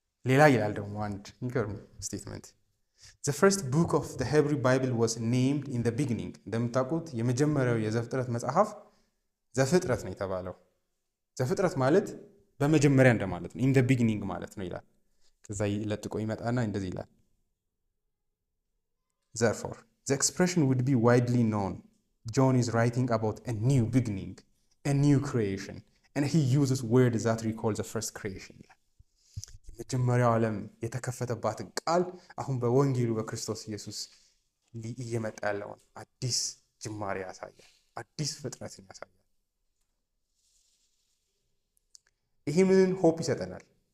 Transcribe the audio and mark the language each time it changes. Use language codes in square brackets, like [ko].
[am] ሌላ ይላል ደግሞ አንድ የሚገርም ስቴትመንት [en] The first book of the Hebrew Bible was named in the beginning። [am] እንደምታውቁት የመጀመሪያው የዘፍጥረት መጽሐፍ ዘፍጥረት ነው የተባለው። ዘፍጥረት ማለት በመጀመሪያ እንደማለት ነው። [en] in the beginning [am] ማለት ነው ይላል። ከዛ ለጥቆ ይመጣና እንደዚህ ይላል [en] Therefore the expression would be widely known. John is writing about a new beginning, a new creation, and he uses words that recall the first creation. [am] የመጀመሪያው ዓለም የተከፈተባትን ቃል አሁን በወንጌሉ በክርስቶስ ኢየሱስ እየመጣ ያለውን አዲስ ጅማሬ ያሳያል። አዲስ ፍጥረትን ያሳያል። ይሄ ምንን ሆፕ ይሰጠናል?